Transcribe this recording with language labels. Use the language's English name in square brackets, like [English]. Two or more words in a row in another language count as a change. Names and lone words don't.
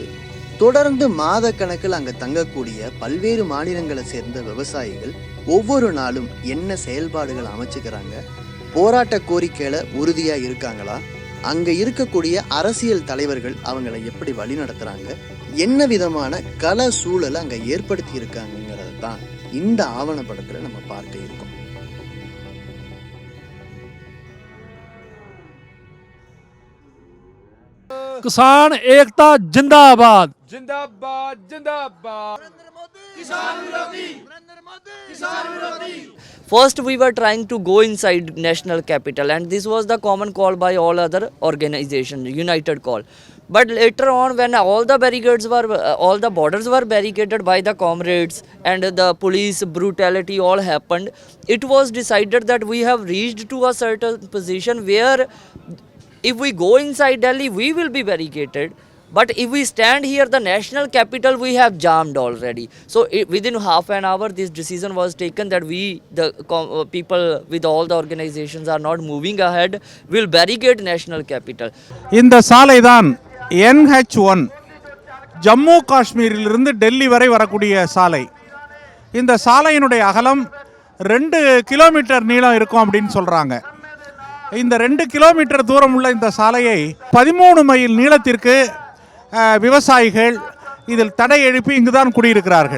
[Tamil] தொடர்ந்து மாத கணக்கில் அங்க தங்கக்கூடிய பல்வேறு மாநிலங்களை சேர்ந்த விவசாயிகள் ஒவ்வொரு நாளும் என்ன செயல்பாடுகள் அமைச்சுக்கிறாங்க, போராட்ட கோரிக்கையில உறுதியா இருக்காங்களா, அங்க இருக்கக்கூடிய அரசியல் தலைவர்கள் அவங்களை எப்படி வழி நடத்துறாங்க, என்ன விதமான கள சூழலை அங்க ஏற்படுத்தி இருக்காங்கிறத தான் இந்த ஆவணப்படத்துல நம்ம பார்க்க இருக்கோம். [Hindi] किसान एकता जिंदाबाद जिंदाबाद जिंदाबाद किसान विरोधी किसान विरोधी. [English] First we were trying to go inside national capital and this was the common call by all other organizations, united call. But later on when all the barricades were all the borders were barricaded by the comrades and the police brutality all happened, it was decided that we have reached to a certain position where if we go inside Delhi, we will be barricaded. But if we stand here, the national capital, we have jammed already. So within half an hour, this decision was taken that we, the people with all the organizations are not moving ahead, will barricade national capital. [Tamil] இந்த சாலை தான் NH1, ஜம்மு காஷ்மீரிலிருந்து டெல்லி வரை வரக்கூடிய சாலை. இந்த சாலையினுடைய அகலம் 2 கிலோமீட்டர் நீளம் இருக்கும் அப்படின்னு சொல்கிறாங்க. இந்த 2 கிலோமீட்டர் தூரம் உள்ள இந்த சாலையை 13 மைல் நீளத்திற்கு விவசாயிகள் இதில் தடை எழுப்பி இங்கு தான் குடியிருக்கிறார்கள்.